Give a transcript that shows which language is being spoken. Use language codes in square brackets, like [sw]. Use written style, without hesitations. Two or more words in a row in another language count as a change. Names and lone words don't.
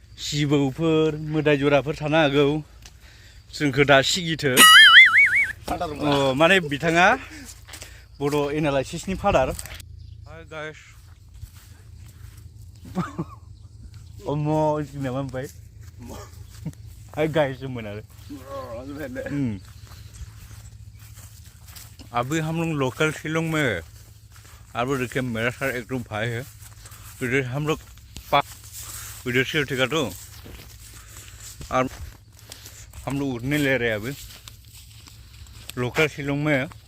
[brx] जिबौफोर मोदाय जराफोर थानो हागौ जोंखौ दा सिगिथो माने बिथाङा बड' एनालाइसिसनि फादार [en] hi guys [brx] अम्म नामा ओमफ्राय [en] hi guys [brx] होनमोन आरो [hi] अभी हम लोग लोकल शिलोंग में अब देखिए मेरा सर एकदम भाई है इधर हम लोग इधर से उठेगा तो और हम लोग उड़ने ले रहे हैं अभी लोकल शिलोंग में